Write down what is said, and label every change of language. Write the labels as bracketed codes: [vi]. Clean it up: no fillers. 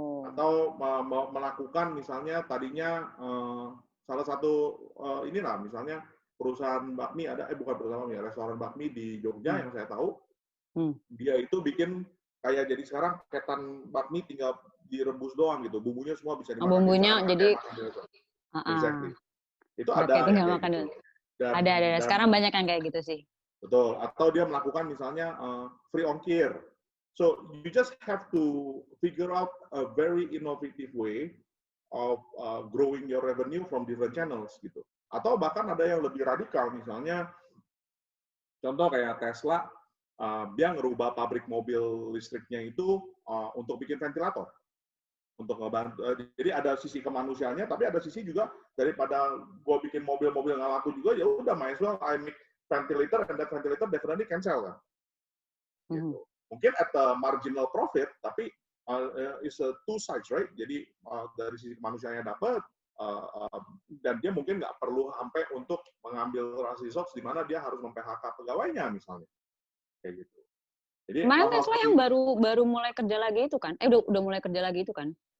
[id] Atau melakukan misalnya tadinya salah satu inilah misalnya perusahaan bakmi ada bukan perusahaan bakmi, restoran bakmi di Jogja yang saya tahu dia itu bikin kayak jadi sekarang ketan bakmi tinggal direbus doang gitu, bumbunya semua bisa dimakan. Bumbunya jadi exactly. Itu udah ada kayak tinggal kayak makan gitu. Ada. Sekarang banyak yang kayak gitu sih. Betul. Atau dia melakukan misalnya free ongkir. [en] So you just have to figure out a very innovative way of growing your revenue from different channels gitu. [id] Atau bahkan ada yang lebih radikal, misalnya contoh kayak Tesla, dia ngerubah pabrik mobil listriknya itu untuk bikin ventilator, untuk ngebantu. Jadi ada sisi kemanusiaannya, tapi ada sisi juga daripada gue bikin mobil-mobil nggak laku juga, ya udah [en] might as well I make ventilator, and that ventilator definitely can sell [id] kan. Gitu. [en] Mungkin at a marginal profit, tapi is a two sides, right? [id] Jadi dari sisi kemanusiaannya dapat, dan dia mungkin nggak perlu sampai untuk mengambil resource di mana dia harus mem-PHK pegawainya misalnya, kayak gitu. Jadi kemarin Tesla yang baru mulai kerja lagi itu kan? Udah mulai kerja lagi itu kan?